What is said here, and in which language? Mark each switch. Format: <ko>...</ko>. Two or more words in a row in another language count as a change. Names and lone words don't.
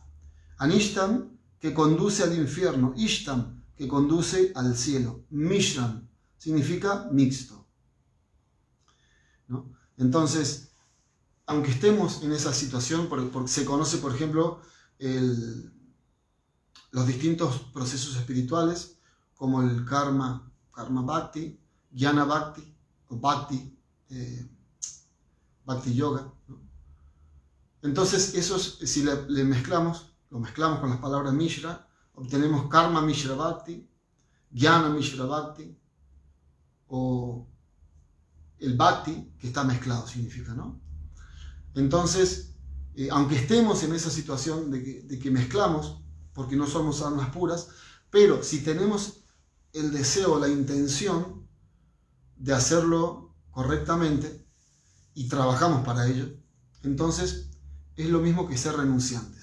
<es>Anishtam, que conduce al infierno. Ishtam, que conduce al cielo. Mishram significa mixto, ¿no? Entonces, aunque estemos en esa situación, porque se conoce, por ejemplo, los distintos procesos espirituales, como el</es> <sa>karma bhakti, jnana bhakti,</sa> <es>o</es> <sa>bhakti yoga,</sa> <es>¿no? Entonces, si lo mezclamos con las palabras Mishra, obtenemos</es> <sa>karma Mishra bhakti, jnana Mishra bhakti,</sa> <es>o el bhakti, que está mezclado, significa, ¿no? Entonces, aunque estemos en esa situación de que mezclamos, porque no somos almas puras, pero si tenemos el deseo, la intención de hacerlo correctamente y trabajamos para ello, entonces es lo mismo que ser renunciantes.</es>